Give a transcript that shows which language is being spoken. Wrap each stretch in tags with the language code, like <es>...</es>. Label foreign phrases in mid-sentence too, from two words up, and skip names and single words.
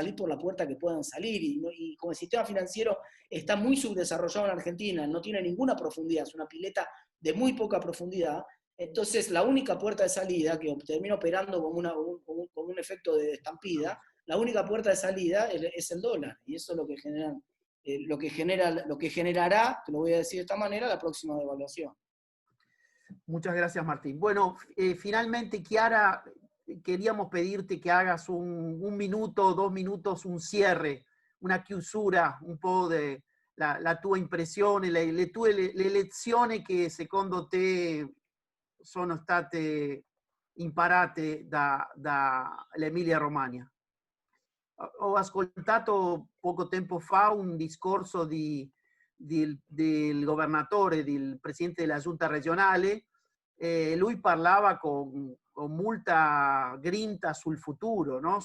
<es>salir por la puerta que puedan salir, y como el sistema financiero está muy subdesarrollado en Argentina, no tiene ninguna profundidad, es una pileta de muy poca profundidad, entonces la única puerta de salida, que termina operando como un efecto de estampida, la única puerta de salida es el dólar, y eso es lo que generará, te lo voy a decir de esta manera, la próxima devaluación. Muchas gracias, Martín. Bueno, finalmente, Chiara, queríamos pedirte que hagas un minuto, 2 minutos, un cierre,</es> <it>una chiusura, un po' la tua impressione, le lezioni che secondo te sono state imparate dall'Emilia Romagna. Ho ascoltato poco tempo fa un discorso del governatore, del presidente della giunta regionale, lui parlava con molta grinta sul futuro, no?</it>